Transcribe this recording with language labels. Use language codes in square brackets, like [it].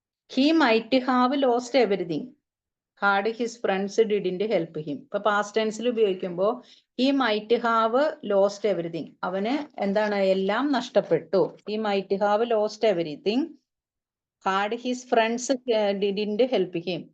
[en] He might have lost everything had his friends didn't help him. [ml] ഇപ്പൊ past ടെൻസിൽ ഉപയോഗിക്കുമ്പോൾ [en] he might have lost everything, [ml] അവന് എന്താണ്, എല്ലാം നഷ്ടപ്പെട്ടു. [en] He might have lost everything had his friends didn't help him.